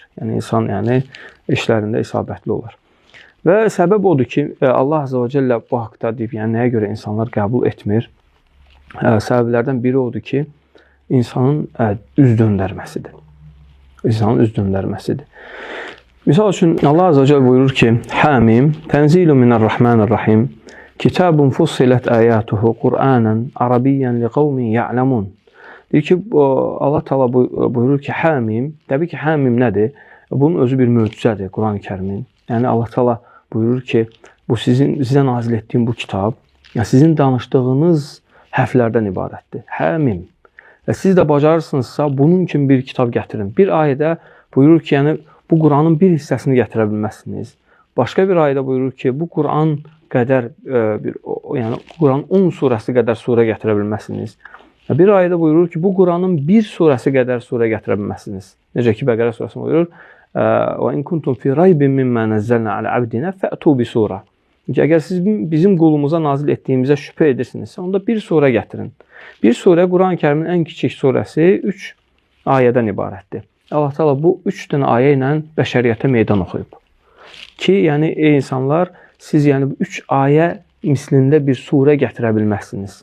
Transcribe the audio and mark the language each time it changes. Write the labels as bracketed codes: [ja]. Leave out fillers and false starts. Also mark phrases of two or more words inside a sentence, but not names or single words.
[az] Yəni insan yəni işlərində isabətli olar. Və səbəb odur ki, Allah Azza və Cəllə bu haqda deyib, yəni nəyə görə insanlar qəbul etmir? Səbəblərdən biri odur ki, insanın üz döndərməsidir. İnsanın üz döndərməsidir. Misal üçün Allah Azza və Cəllə buyurur ki, [ar] "حم تنزيل من الرحمن الرحيم كتاب فصلت آياته قرآنا عربيا لقوم يعلمون." [az] Deyir ki, Allah Taala buyurur ki, "Hamim", təbii ki, Hamim nədir? Bunun özü bir möcüzədir Quran-Kərimin. Yəni Allah Taala buyurur ki, bu sizə nazil etdiyim bu kitab, yəni sizin danışdığınız hərflərdən ibarətdir. Həmim. Və siz də bacarırsınızsa bunun kimi bir kitab gətirin. Bir ayədə buyurur ki, yəni bu Quranın bir hissəsini gətirə bilməzsiniz. Başqa bir ayədə buyurur ki, bu Quran qədər yəni Quran 10 surəsi qədər surə gətirə bilməzsiniz. Bir ayədə buyurur ki, bu Quranın bir surəsi qədər surə gətirə bilməzsiniz. Necə ki Bəqərə surəsində buyurur: [ar] "وإن كنتم في ريب مما نزلنا على عبدنا فأتوا بسورة." [az] Əgər siz bizim qulumuza nazil etdiyimizə şübhə edirsinizsə, onda bir surə gətirin. Bir surə Quran-Kərimin ən kiçik surəsi 3 ayədən ibarətdir. Allah Taala bu 3 dənə ayə ilə bəşəriyyətə meydan oxuyub. Ki, yəni ey insanlar, siz yəni 3 ayə mislində bir surə gətirə bilməzsiniz.